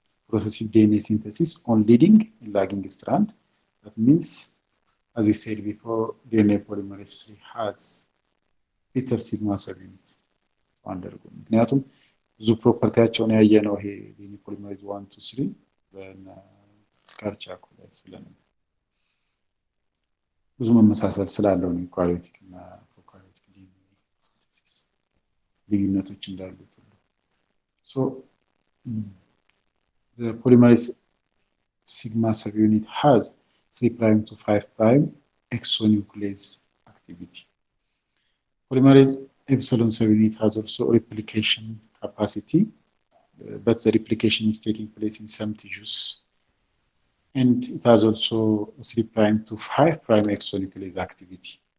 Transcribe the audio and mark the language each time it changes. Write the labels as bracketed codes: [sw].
[en] Processive DNA synthesis on leading and lagging strand. That means, as we said before, DNA polymerase 3 has better sigma subunits. [am] ምክንያቱም ብዙ ፕሮፐርቲያቸውን ያየነው ይሄ ዲኤንኤ ፖሊመሬዝ 1 2 3 በስካርቻኮ ላይ ስለነበር ብዙ መመሳሰል ስላለው ነው ኳሊቲክ እና ፕሮካሪዮቲክ ዲኤንኤ ሲንተሲስ ልዩነቶች እንዳሉት ሁሉ ሶ [en] the polymerase sigma subunit has 3' to 5' exonuclease activity. Polymerase epsilon subunit has also replication capacity, but the replication is taking place in some tissues. And it has also 3' to 5' exonuclease activity.